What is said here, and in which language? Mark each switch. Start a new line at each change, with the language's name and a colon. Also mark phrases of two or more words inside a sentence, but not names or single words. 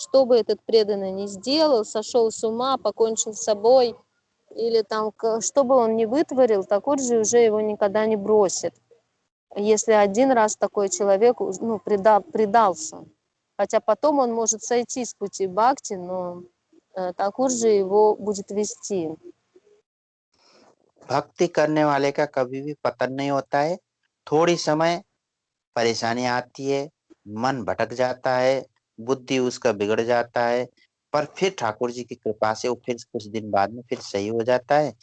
Russian: Что бы этот преданный ни сделал, сошел с ума, покончил с собой, или там, что бы он ни вытворил, Такурджи уже его никогда не бросит. Если один раз такой человек предался. Хотя потом он может сойти с пути бхакти, но Такурджи его будет вести.
Hindi: भक्ति करने वाले का कभी भी पतन नहीं होता है। थोड़ी समय परेशानी आती है, मन भटक जाता है, बुद्धि उसका बिगड़ जाता है, पर फिर ठाकुर जी की कृपा से वो फिर कुछ दिन बाद में फिर सही हो जाता है।